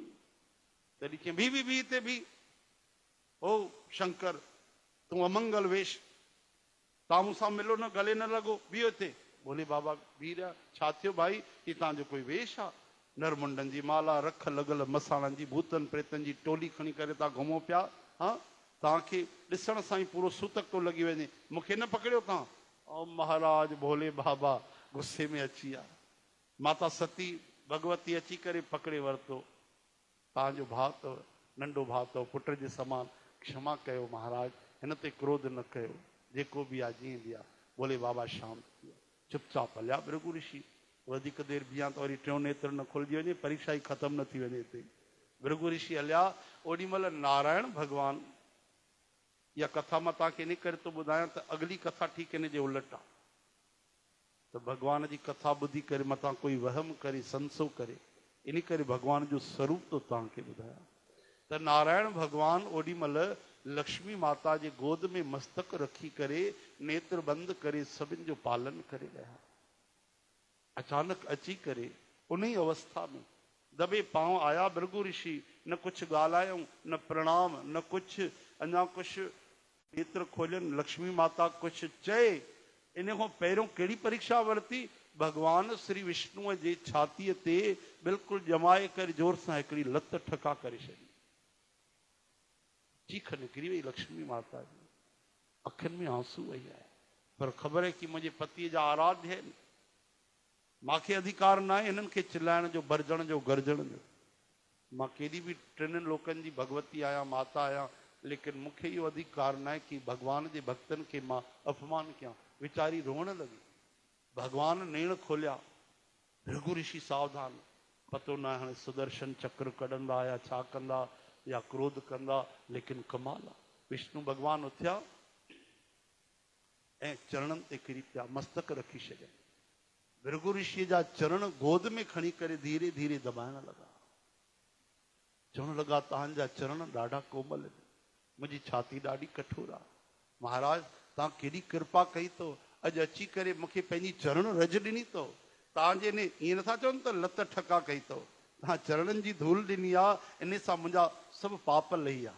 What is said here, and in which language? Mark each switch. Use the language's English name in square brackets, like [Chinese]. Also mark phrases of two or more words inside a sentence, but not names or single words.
[Sindhi] तॾहिं चई भी हिते भी, ओ शंकर तूं अमंगल वेश, तव्हां मूंसां मिलो न, गले न लॻो, बीहो हिते। भोले बाबा बीह रहिया। छा थियो भाई, ही तव्हांजो कोई वेश आहे? नरमुंडनि जी माला, रख लॻल मसाणनि जी, भूतनि प्रेतनि जी टोली खणी करे तव्हां घुमो पिया। हा, तव्हांखे ॾिसण सां ई पूरो सूतक थो लॻी वञे, मूंखे न पकड़ियो तव्हां। ओ महाराज भोले बाबा गुस्से में अची विया। माता सती भगवती अची करे पकड़े वरितो। तव्हांजो भाउ अथव, नंढो भाउ अथव, पुट जे समान, क्षमा कयो महाराज, हिन ते क्रोध न कयो, जेको बि आहे जीअं बि आहे। भोले बाबा शांत थी विया, चुपचाप हलिया। भृगु ऋषि वधीक देर बीहां त वरी टियों नेत्र न खुलिजी वञे, परीक्षा ई ख़तम न थी वञे हिते। भृगु ऋषि हलिया। ओॾी महिल नारायण भगवान, इहा कथा मां तव्हांखे इन करे थो ॿुधायां त अगली कथा ठीक इन जे उलट आहे। त भगवान जी कथा ॿुधी करे मथां कोई वहम करे संसो करे, इन करे भगवान जो स्वरूप तो तव्हांखे ॿुधायां। त नारायण भगवान ओॾी महिल लक्ष्मी माता जे गोद में मस्तक रखी करे नेत्र बंद करे सभिनि जो पालन करे रहिया। अचानक अची करे उन ही अवस्था में [Hindi] दबे पांव आया [Sindhi] भृगु ऋषि। न कुछ ॻाल्हायूं, न प्रणाम, न कुछ अञा कुछ नेत्र खोलियनि। लक्ष्मी माता कुछ चए इन खां पहिरियों कहिड़ी परीक्षा वरिती? भगवान श्री विष्णुअ जे छातीअ ते बिल्कुलु जमाए करे जोर सां हिकिड़ी लत ठका करे छॾी। चीख निकिरी वई लक्ष्मी माता जी, अखियुनि में आंसू वही आहे। [Hindi] पर ख़बर है कि [Sindhi] मुंहिंजे पतीअ जा आराध्य आहिनि, मांखे अधिकार न आहे हिननि खे चिल्लाइण जो, बरजण जो, गर्जण जो। मां केॾी बि टिनि लोकनि जी भगवती आहियां, माता आहियां, लेकिन मूंखे इहो अधिकार न आहे कि भगवान जे भक्तनि खे मां अपमान कयां। वीचारी रोअण लॻी। भगवान नेण खोलिया। भृगु ऋषि सावधान, पतो न हाणे सुदर्शन चक्र कढंदा या छा कंदा या क्रोध कंदा, लेकिन कमाल आहे। विष्णु भगवान उथिया ऐं चरणनि ते किरी पिया, मस्तक रखी छॾिया। भृगु ऋषि जा चरण गोद में खणी करे धीरे धीरे दबाइण लॻा। चवण लॻा तव्हांजा चरण ॾाढा कोमल आहिनि, मुंहिंजी छाती ॾाढी कठोर आहे। महाराज तव्हां केॾी कृपा कई अथव, अॼु अची करे मूंखे पंहिंजी चरण रज ॾिनी अथव। तव्हांजे ने ईअं नथा चवनि त लत ठका कई अथव, तव्हां चरणनि जी धूल ॾिनी आहे, इन सां मुंहिंजा सभु पाप लही आहे।